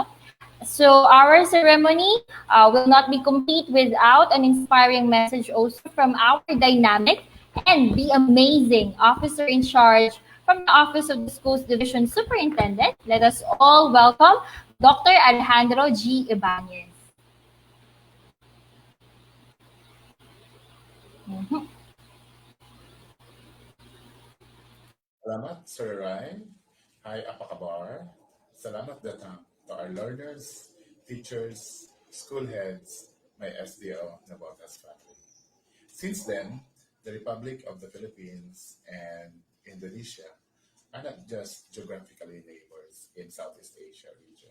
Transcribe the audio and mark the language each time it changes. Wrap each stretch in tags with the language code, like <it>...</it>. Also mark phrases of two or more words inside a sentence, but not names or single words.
<en>So our ceremony will not be complete without an inspiring message also from our dynamic and the amazing officer in charge from the Office of the Schools Division Superintendent. Let us all welcome Dr. Alejandro G. Ibanez. Mhm.</en> <tl>Salamat, Sir Ryan.</tl> <id>Hi, apa kabar? Salamat datang</id> <en>to our learners, teachers, school heads, my SDO Navotas family. Since then, the Republic of the Philippines and Indonesia are not just geographically neighbors in Southeast Asia region.</en>